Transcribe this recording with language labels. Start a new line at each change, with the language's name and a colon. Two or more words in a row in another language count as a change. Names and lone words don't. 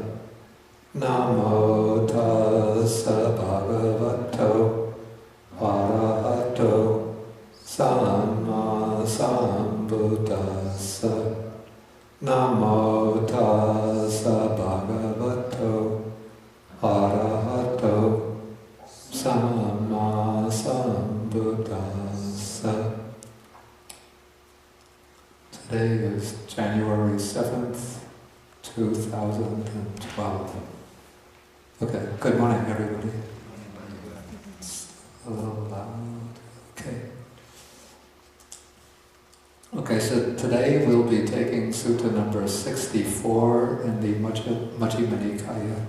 Pali: Namo tassa bhagavato arahato samma sambuddhassa. Namo tassa bhagavato arahato samma sambuddhassa.
English: Today is January 7th, 2012. Okay, good morning everybody. It's a little loud. Okay, so today we'll be taking Sutta number 64 in the Majjhima Nikaya.